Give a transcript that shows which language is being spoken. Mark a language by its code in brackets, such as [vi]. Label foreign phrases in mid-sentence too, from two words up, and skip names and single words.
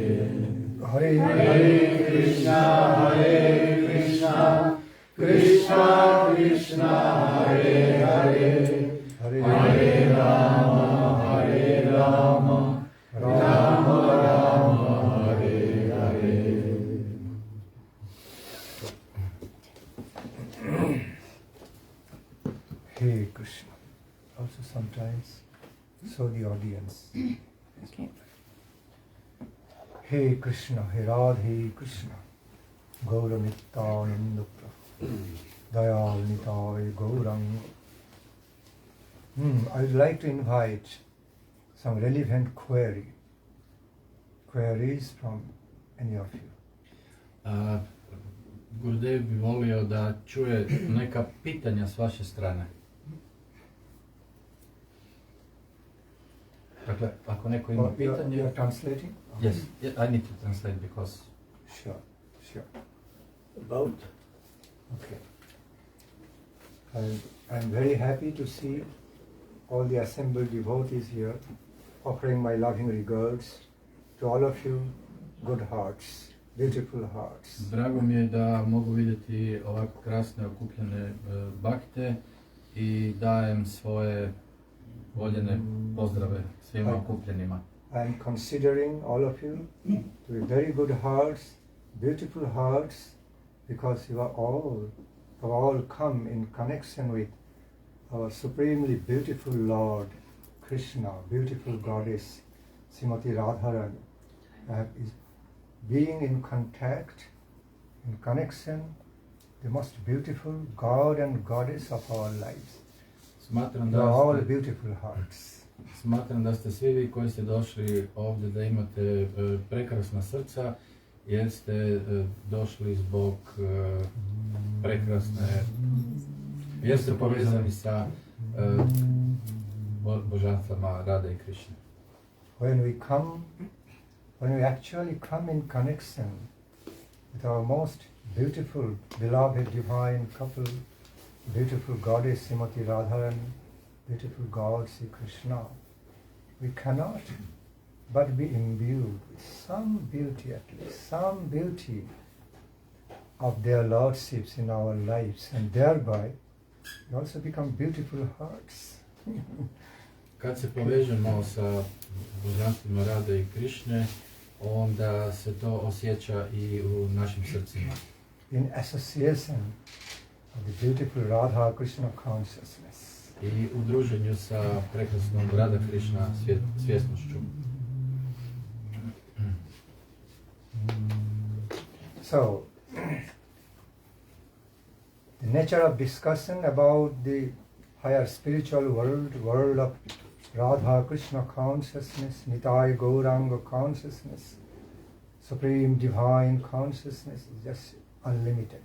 [sa] Hare Krishna, Krishna Krishna, Hare Hare, Hare Rama, Rama Rama, Hare Hare. [en] Hey Krishna. Also sometimes show the audience. Okay. Hey Krishna, Hey Radhe Krishna, Gaura Nityananda Prabhu, Dayal Nitai Gauranga. I would like to invite some relevant queries from any of you. [hr] Gurudev bi volio da čuje neka pitanja s vaše strane. Dakle, ako neko ima pitanje... [en] You are translating? Yes, I need to translate because... Sure. About? Okay. I'm very happy to see all the assembled devotees here, offering my loving regards to all of you, good hearts, beautiful hearts. [hr] Drago mi je da mogu vidjeti ovako krasne okupljene bakte i dajem svoje voljene pozdrave svima okupljenima. [en] I am considering all of you to be very good hearts, beautiful hearts, because you are all come in connection with our supremely beautiful Lord Krishna, beautiful goddess Srimati Radharani, is being in contact, in connection, the most beautiful God and goddess of our lives. [hr] Smatram [en] You are all beautiful hearts. [hr] Smatram da ste svi vi koji ste došli ovdje da imate prekrasna srca, jer ste došli zbog prekrasne, jer ste povezani sa božanstvama Rade i Krišne. [en] When we actually come in connection with our most beautiful, beloved, divine couple, beautiful goddess Srimati Radharani, beautiful God Sri Krishna, we cannot but be imbued with some beauty, at least some beauty of their lordships in our lives, and thereby we also become beautiful hearts. [hr] Kad se povežemo sa božanstvima Rade i Krišne, onda se to osjeća i u našim srcima. [en] In association of the beautiful Radha Krishna consciousness. [hr] I u druženju sa prekrasnom Rada Krišna svjesnošću. [en] So, the nature of discussion about the higher spiritual world of Radha Krishna consciousness, Nitai Gauranga consciousness, Supreme Divine Consciousness is just unlimited.